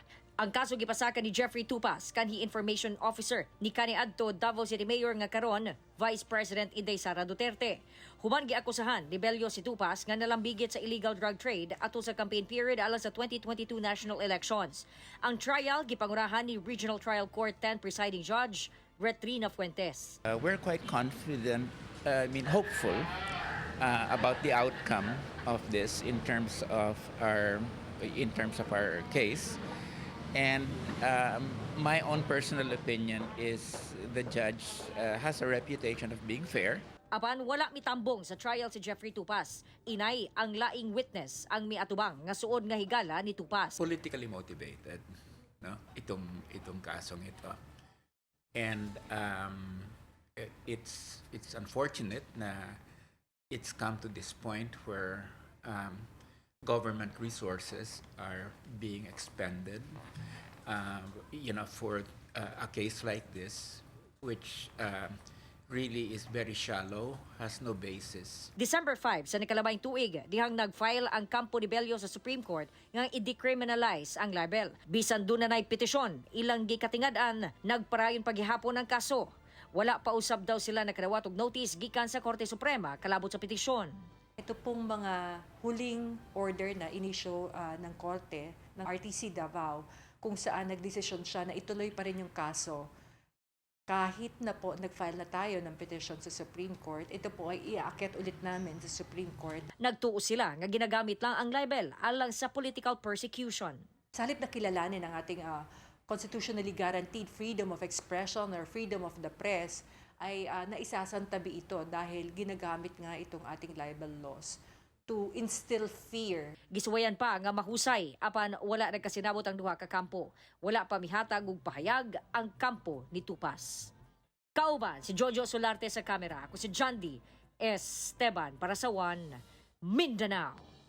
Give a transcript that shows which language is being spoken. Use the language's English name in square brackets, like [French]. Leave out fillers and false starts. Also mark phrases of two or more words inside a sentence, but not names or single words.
[Cebuano] Ang kaso gipasaka ni Jeffrey Tupas, kanhi [English] Information Officer [Cebuano] ni kaniadto Davao City Mayor nga karon Vice President Inday Sara Duterte. Human giakusahan ni Bello si Tupas nga nalambigit sa [English] illegal drug trade [Cebuano] ato sa [English] campaign period [Cebuano] alang sa 2022 [English] national elections. [Cebuano] Ang trial gipangurahan ni Regional Trial Court 10 Presiding Judge Retrina Fuentes. [English] We're quite confident, hopeful about the outcome of this in terms of our case. And my own personal opinion is the judge has a reputation of being fair. [Cebuano] Apan wala mitambong sa trial si Jeffrey Tupas. Inay ang laing witness ang miatubang nga suod nga higala ni Tupas. [English] Politically motivated, no? [Filipino] Itong kasong ito. [English] And it's unfortunate na it's come to this point where government resources are being expended, for a case like this, which really is very shallow, has no basis. [Cebuano] December 5 sa nakalabayng tuig, dihang nag-file ang kampo ni Bello sa Supreme Court nga i-decriminalize ang libel. Bisan doon na petisyon, ilang gikatingad-an, nagparayon paghihapon ang kaso. Wala pa usab daw sila nakadawat og notice gikan sa Korte Suprema kalabot sa petisyon. [Filipino] Ito pong mga huling order na inisyo ng Korte ng RTC Davao kung saan nagdesisyon siya na ituloy pa rin yung kaso. Kahit na po nag-file na tayo ng petition sa Supreme Court, ito po ay iaakyat ulit namin sa Supreme Court. [Cebuano] Nagtuo sila nga ginagamit lang ang libel alang sa [English] political persecution. [Filipino] Sa halip na kilalanin ang ating [English] constitutionally guaranteed freedom of expression or freedom of the press, [Filipino] ay naisasantabi ito dahil ginagamit nga itong ating [English] libel laws to instill fear. [Cebuano] Gisuwayan pa nga mahusay apan wala nagkasinabot ang duha ka kampo. Wala pa mihatag og pahayag ang kampo ni Tupas. Kauban si Jojo Solarte sa kamera. Ako si John D. Esteban para sa 1 Mindanao.